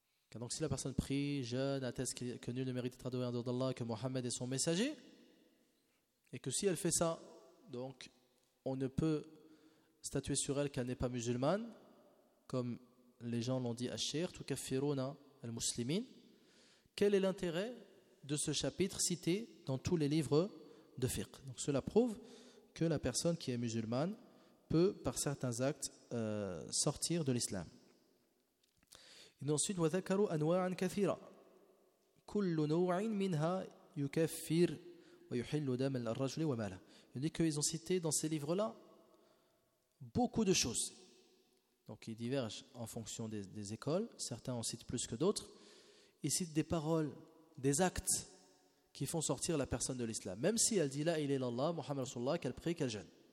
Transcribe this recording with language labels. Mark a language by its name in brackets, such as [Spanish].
[French] Car donc si la personne prie, jeûne, atteste que nul ne mérite d'être adoré en dehors d'Allah, que Mohammed est son messager, et que si elle fait ça, donc on ne peut statuer sur elle qu'elle n'est pas musulmane, comme les gens l'ont dit à Shir, [Arabic] tu kafiruna al-muslimin. [French] Quel est l'intérêt de ce chapitre cité dans tous les livres de fiqh? Donc cela prouve que la personne qui est musulmane peut, par certains actes, sortir de l'islam. Et ensuite, [Arabic] وَذَكَرُوا أَنْوَاعًا كَثِيرًا كُلُّ نَوْعٍ مِنْهَا يُكَفِّرْ وَيُحِلُّ دَمَ الْرَجُلِ وَمَالَ. [French] Il dit qu'ils ont cité dans ces livres-là beaucoup de choses. Donc, ils divergent en fonction des écoles. Certains en citent plus que d'autres. Ils citent des paroles, des actes qui font sortir la personne de l'islam, même si elle dit la ilaha illallah, Muhammad Rasulullah, qu'elle prie, qu'elle jeûne.